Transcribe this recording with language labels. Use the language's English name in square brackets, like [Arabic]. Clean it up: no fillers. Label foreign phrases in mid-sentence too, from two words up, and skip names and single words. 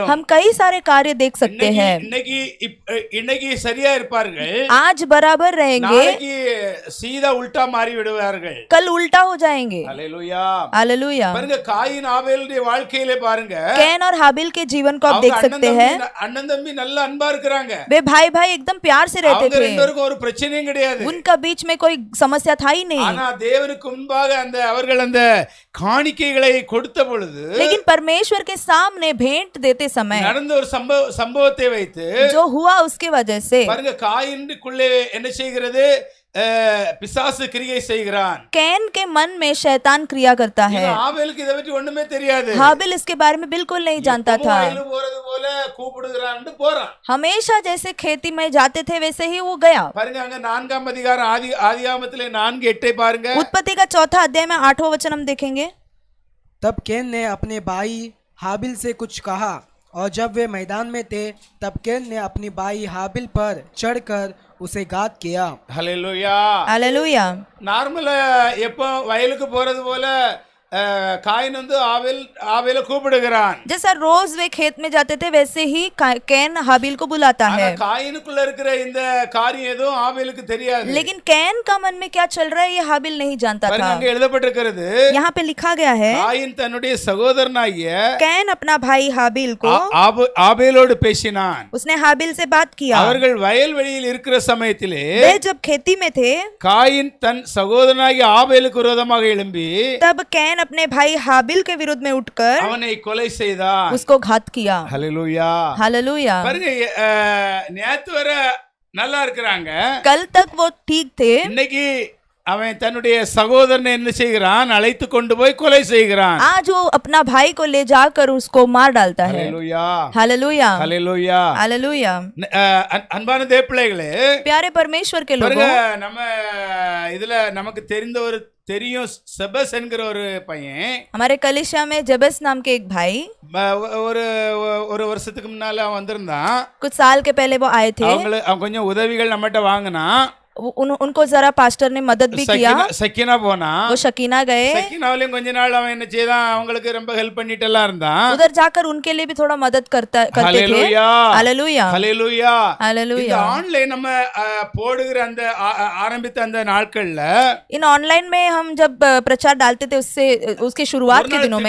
[Hindi] हम कई सारे कार्य देख सकते हैं. [Tamil] இன்னைக்கு சரியா இருப்பார்கள், [Hindi] आज बराबर रहेंगे, [Tamil] நாளைக்கு சீதா உல்டா மாறி விடுவார்கள். [Hindi] कल उल्टा हो जाएंगे. [Tamil] ஹல்லேலூயா [Hindi] हालेलुया. [Tamil] பாருங்க, காயின் ஆபேலுடைய வாழ்க்கையிலே பாருங்க, [Hindi] कैन और हाबिल के जीवन को आप देख सकते हैं. [Tamil] அண்ணன் தம்பி நல்ல அன்பா இருக்கிறாங்க. [Hindi] वे भाई भाई एकदम प्यार से रहते [Tamil] அவங்க [Hindi] थे. [Tamil] ரெண்டு பேருக்கும் ஒரு பிரச்சனையும் கிடையாது. [Hindi] उनका बीच में कोई समस्या था ही नहीं. [Tamil] ஆனா தேவனுக்கு முன்பாக அவர்கள் அந்த காணிக்கைகளை கொடுத்த பொழுது, [Hindi] लेकिन परमेश्वर के सामने भेंट देते समय [Tamil] நடந்த ஒரு சம்பவத்தை வைத்து [Hindi] जो हुआ उसके वजह से [Tamil] பாருங்க, காயினுக்குள்ளே என்ன செய்கிறது, பிசாசு கிரியை செய்கிறான். [Hindi] कैन के मन में शैतान क्रिया करता है. [Tamil] ஆபேலுக்கு இதை பற்றி ஒண்ணுமே தெரியாது. [Hindi] हाबिल इसके बारे में बिल्कुल नहीं जानता था. [Tamil] போறது போல கூப்பிடுகிறான்னு போறான். [Hindi] हमेशा जैसे खेती में जाते थे वैसे ही वो गया. [Tamil] பாருங்க, அங்க 4ஆம் அதிகாரம் ஆதியாகமத்திலே 4:8 பாருங்க. [Hindi] उत्पत्ति का 4 अध्याय में 8वां वचन हम देखेंगे. तब कैन ने अपने भाई हाबिल से कुछ कहा, और जब वे मैदान में थे तब कैन ने अपनी भाई हाबिल पर चढ़कर उसे घात किया. [Tamil] ஹல்லேலூயா. [Hindi] हालेलुया. [Tamil] நார்மலா எப்போ வயலுக்கு போறது போல காயின் ஆபேலை கூப்பிடுகிறான். [Hindi] जैसा रोज वे खेत में जाते थे वैसे ही कैन हाबिल को बुलाता है. [Tamil] காயினுக்குள்ள இருக்கிற இந்த காரியம் எதுவும் ஆபேலுக்கு தெரியாது. [Hindi] लेकिन कैन का मन में क्या चल रहा है ये हाबिल नहीं जानता था. [Tamil] அங்க எழுதப்பட்டிருக்கிறது, [Hindi] यहाँ पे लिखा गया है, [Tamil] காயின் தன்னுடைய சகோதரனாகிய [Hindi] कैन अपना भाई हाबिल को [Tamil] ஆபேலோடு பேசினான். [Hindi] उसने हाबिल से बात किया. [Tamil] அவர்கள் வயல்வெளியில் இருக்கிற சமயத்திலே [Hindi] वे जब खेती में थे [Tamil] காயின் தன் சகோதரனாகிய ஆபேலுக்கு விரோதமாக எழும்பி [Hindi] तब कैन अपने भाई हाबिल के विरुद्ध में उठकर [Tamil] அவனை கொலை செய்தான். [Hindi] उसको घात किया. [Tamil] ஹல்லேலூயா. [Hindi] हालेलुया. [Tamil] பாருங்க, நேத்து வர நல்லா இருக்கிறாங்க, [Hindi] कल तक वो ठीक थे. [Tamil] இன்னைக்கு அவன் தன்னுடைய சகோதரனை என்ன செய்கிறான், அழைத்து கொண்டு போய் கொலை செய்கிறான். [Hindi] आज वो अपना भाई को ले जाकर उसको मार डालता है. [Tamil] ஹல்லேலூயா [Hindi] हालेलुया. [Tamil] ஹல்லேலூயா. [Hindi] हालेलुया. [Tamil] அன்பான தேவப்பிள்ளைகளே, [Hindi] प्यारे परमेश्वर के [Tamil] பாருங்க, [Hindi] लोगों, [Tamil] நம்ம இதுல நமக்கு தெரியும் செபஸ் என்கிற ஒரு பையன். [Hindi] हमारे कलिशा में जबस नाम के एक भाई [Tamil] ஒரு வருஷத்துக்கு முன்னால அவன் வந்திருந்தான். [Hindi] कुछ साल के पहले वो आए थे. [Tamil] அவன் கொஞ்சம் உதவிகள் நம்மகிட்ட வாங்கினா. [Hindi] उनको जरा पास्टर ने मदद भी किया. [Tamil] சக்கினா போனா, [Hindi] वो शकीना गए. [Tamil] சக்கினாவிலையும் கொஞ்ச நாள் அவன் என்ன செய்தான், அவங்களுக்கு ரொம்ப ஹெல்ப் பண்ணிட்டு எல்லாம் இருந்தான். [Hindi] उधर जाकर उनके लिए भी थोड़ा मदद करते थे. [Tamil] ஹல்லேலூயா. [Hindi] हालेलुया. [Tamil] ஹல்லேலூயா. [Hindi] हालेलुया. [Tamil] இந்த ஆன்லைன் நம்ம போடுகிற அந்த ஆரம்பித்த அந்த நாட்கள்ல, [Hindi] इन ऑनलाइन में हम जब प्रचार डालते थे उसके शुरुआत के दिनों में